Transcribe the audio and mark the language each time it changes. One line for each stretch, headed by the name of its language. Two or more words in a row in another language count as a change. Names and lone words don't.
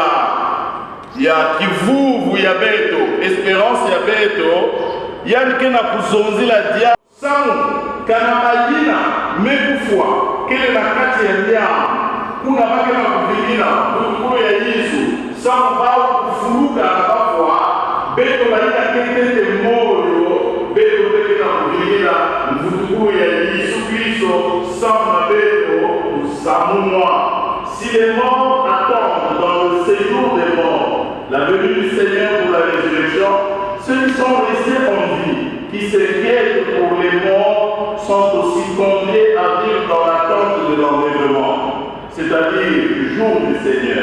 Kituba (Democratic Republic of Congo): ya kivuvu ya beto esperance ya beto yani ke na kuzongela diambu sangu kana bayina mekufwa kele na kati ya diambu kuna bake na kuvilina kutukulo ya Yesu sangu bao kufuluka na bafwa beto baina kekete moyo beto beke na kuvilina mvutukulo ya Yesu Kristo sangu na beto usamunwa.
French: Si les morts attendent dans le séjour des morts la venue du Seigneur pour la résurrection, ceux qui sont restés en vie, qui s'inquiètent pour les morts, sont aussi conviés à vivre dans l'attente de l'enlèvement, c'est-à-dire du jour du Seigneur.